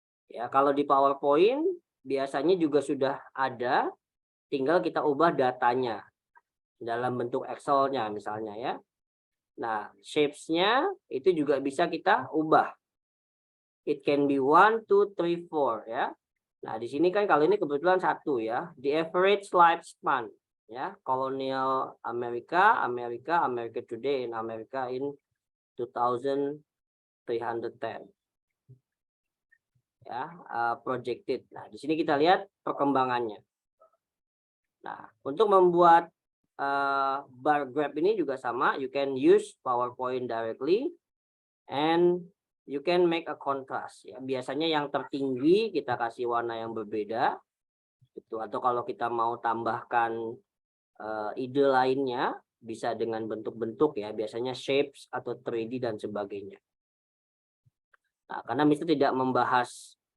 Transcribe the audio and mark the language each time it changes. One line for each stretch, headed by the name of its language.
Indonesian: Ya, kalau di PowerPoint biasanya juga sudah ada, tinggal kita ubah datanya dalam bentuk Excel-nya misalnya ya. Nah, shapes-nya itu juga bisa kita ubah.
English: It can be 1, 2, 3, 4
Indonesian: ya. Nah, di sini kan kalau ini kebetulan satu ya.
English: The average lifespan ya, Colonial America, America Today, in America in 2310. Ya, projected.
Indonesian: Nah, di sini kita lihat perkembangannya. Nah, untuk membuat bar graph ini juga sama,
English: you can use PowerPoint directly and you can make a contrast ya.
Indonesian: Biasanya yang tertinggi kita kasih warna yang berbeda itu, atau kalau kita mau tambahkan ide lainnya bisa dengan bentuk-bentuk ya, biasanya shapes atau 3D dan sebagainya. Nah, karena Mister tidak membahas